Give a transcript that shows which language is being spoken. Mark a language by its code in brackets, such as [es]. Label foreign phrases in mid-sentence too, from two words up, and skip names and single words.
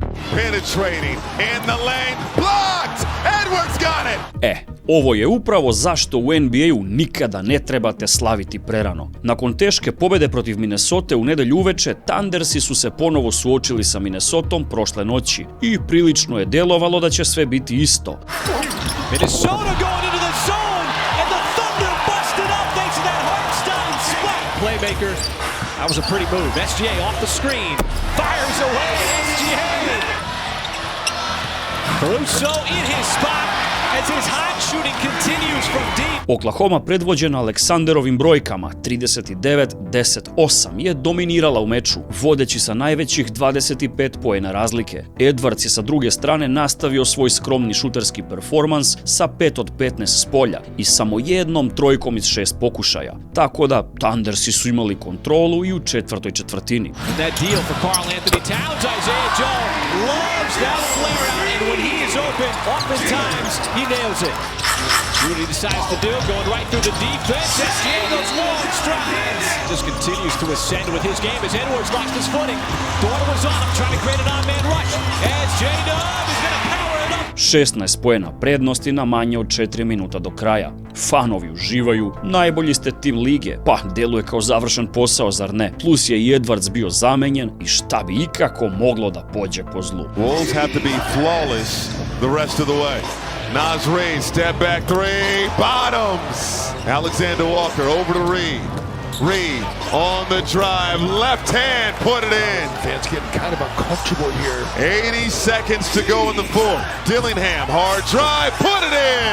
[en] Penetrating in the lane, blocked! Edwards got it! [sr] Ovo je upravo zašto u NBA-u nikada ne trebate slaviti prerano. Nakon teške pobjede protiv Minnesote u nedjelju uveče, Thundersi su se ponovo suočili sa Minnesotom prošle noći i prilično je djelovalo da će sve biti isto. [en] Minnesota going into the zone and the Thunder busted up thanks to that Hartenstein split. Playmaker, that was a pretty move. SGA off the screen, fires away. SGA. Caruso in his spot as his hot shooting continues from deep. [sr] Oklahoma, predvođena Aleksanderovim brojkama 39-10-8, je dominirala u meču, vodeći sa najvećih 25 poena razlike. Edwards je sa druge strane nastavio svoj skromni šuterski performans sa 5 od 15 s polja i samo jednom trojkom iz 6 pokušaja. Tako da Thundersi su imali kontrolu i u četvrtoj četvrtini. [en] That deal for Karl Anthony Towns, Isaiah Joe loves that flare out, and when he is open, oftentimes he nails it. What he decides to do, going right through the defense. SGA goes long strides. Just continues to ascend with his game as Edwards lost his footing. Dorn was on him, trying to create an on-man rush. As J-Dub is going to power it up. [sr] 16 poena prednosti na manje od 4 minuta do kraja. Fanovi uživaju, najbolji ste tim lige, pa deluje kao završen posao, zar ne? Plus je i Edwards bio zamenjen i šta bi ikako moglo da pođe po zlu. [en] Wolves have to be flawless the rest of the way. Naz Reid, step back three, bottoms! Alexander Walker over to Reid. Reid on the drive, left hand, put it in. Fans getting kind of uncomfortable here. 80 seconds to go in the fourth. Dillingham, hard drive, put it in!